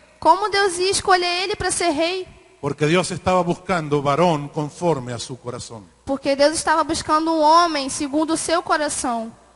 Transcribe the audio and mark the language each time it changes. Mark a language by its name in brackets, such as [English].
[Portuguese] Como Deus ia escolher ele para ser rei? [Spanish] Porque Dios estaba buscando varón conforme a su corazón. [Portuguese] Porque Deus estava buscando um homem segundo o seu coração.